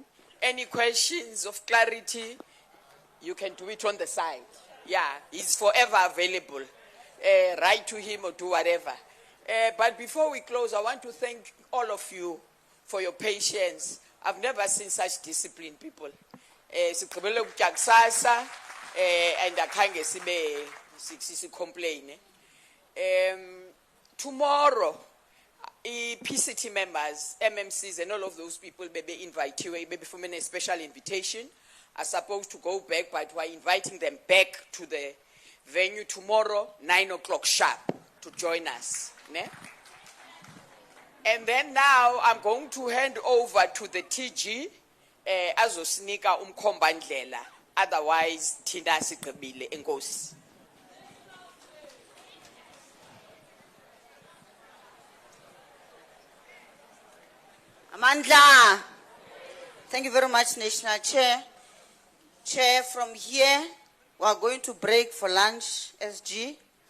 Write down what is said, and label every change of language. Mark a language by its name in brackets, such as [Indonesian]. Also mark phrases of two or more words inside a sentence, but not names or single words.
[English] Any questions of clarity, you can do it on the side. Yeah, he's forever available. Write to him or do whatever. But before we close, I want to thank all of you for your patience. I've never seen such disciplined people. [Xhosa] Sigqibele ukutya kusasa, and akhange sibe complain. [English] Tomorrow, PCT members, MMCs, and all of those people may be invited, maybe from a special invitation, are supposed to go back, but we're inviting them back to the venue tomorrow, 9 o'clock sharp, to join us. Ne? And then now I'm going to hand over to the TG, [Xhosa] azosinika umkhombandlela. Otherwise, thina sigqibile enkosi. Amandla. [English] Thank you very much, National Chair. Chair, from here, we are going to break for lunch, SG.